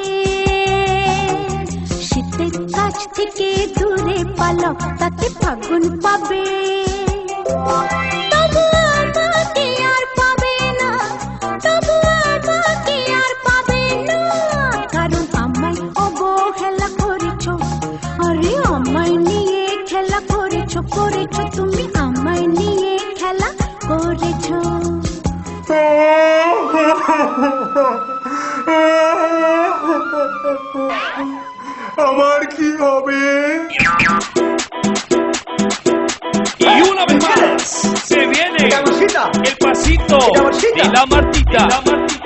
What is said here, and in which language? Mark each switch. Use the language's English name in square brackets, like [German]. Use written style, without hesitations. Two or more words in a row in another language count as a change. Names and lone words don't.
[Bangla] শীতের কাছ থেকে দূরে পালাও তাতে ফাগুন পাবে তবু আমাকে আর পাবে না তবু আমাকে আর পাবে না কারণ আমায় অবহেলা করেছ আরে আমায় নিয়ে খেলা করেছ তুমি আমায় নিয়ে খেলা করেছ আমার কি হবে? [Spanish] Y una vez más se viene Gamosita. el pasito Gamosita. y la Martita.